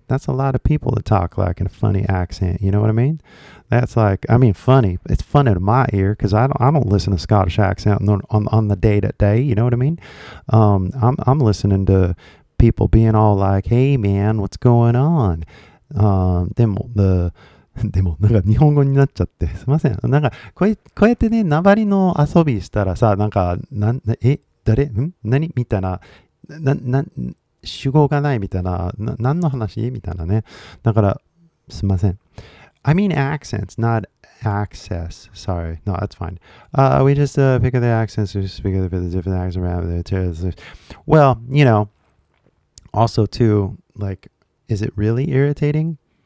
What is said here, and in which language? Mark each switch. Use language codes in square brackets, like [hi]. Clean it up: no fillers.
[en] That's a lot of people that talk like in a funny accent. You know what I mean? That's like, funny. It's funny to my ear because I don't listen to Scottish accent on the day to day. You know what I mean? I'm listening to people being all like, "Hey man, what's going on?" [ja] でもなんか日本語になっちゃってすいません。なんかこうやってね、訛りの遊びしたらさ、なんか誰何みたいな主語がないみたいな何の話みたいなね。だからすいません。 [en] I mean accents, not access. Sorry. No, that's fine. We just pick up the accents. We just speak of the different accents around the Well, also too, like, is it really irritating?